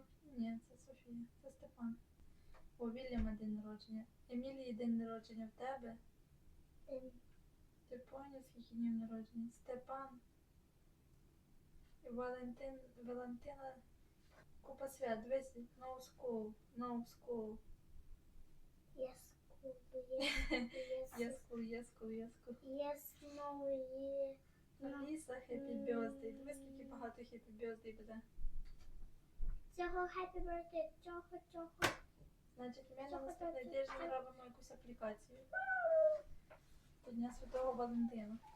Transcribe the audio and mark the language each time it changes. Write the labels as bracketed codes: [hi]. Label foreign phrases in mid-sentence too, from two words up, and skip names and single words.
[uk] Ні, це Софія. Це Степан. У Вільяма день народження. Емілії день народження в тебе. Ти поняв, скільки днів народження? Степан. І Валентина. Купа свят. Дивись. [en] No school. No school. [uk] Є скул, є Є school. є знову є. Аліса, [en] happy birthday. [uk] Дивись, скільки багато [en] happy birthday [uk] буде. Цього [en] happy birthday, [uk] цього. Значить, ми на наступний тиждень робимо якусь аплікацію. До Дня Святого Валентина.